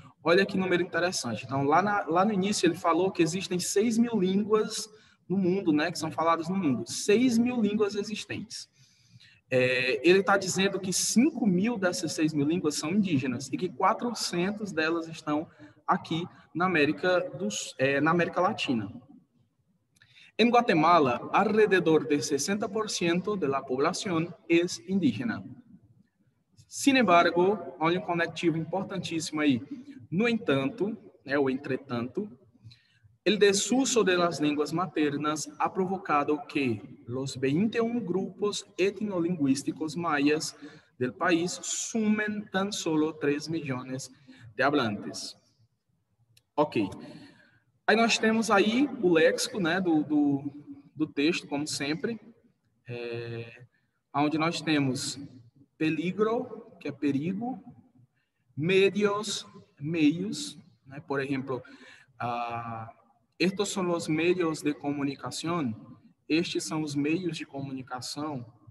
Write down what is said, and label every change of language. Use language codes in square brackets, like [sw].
[pt] Olha que número interessante. Então, lá no início, ele falou que existem 6.000 línguas no mundo, né, que são faladas no mundo. 6.000 línguas existentes. Ele está dizendo que 5.000 dessas 6.000 línguas são indígenas e que 400 delas estão aqui na América Latina. [es] Em Guatemala, alrededor de 60% de la población es indígena. [pt] Sin embargo, olha um conectivo importantíssimo aí. No entanto, ou entretanto, [es] el desuso de las lenguas maternas ha provocado que los 21 grupos etnolingüísticos mayas del país sumen tan solo 3 milhões de hablantes. Ok. [pt] Aí nós temos aí o léxico, né, do texto, como sempre, onde nós temos peligro, que é perigo, medios, meios, né, por exemplo, estes são os meios de comunicação, estes são os meios de comunicação.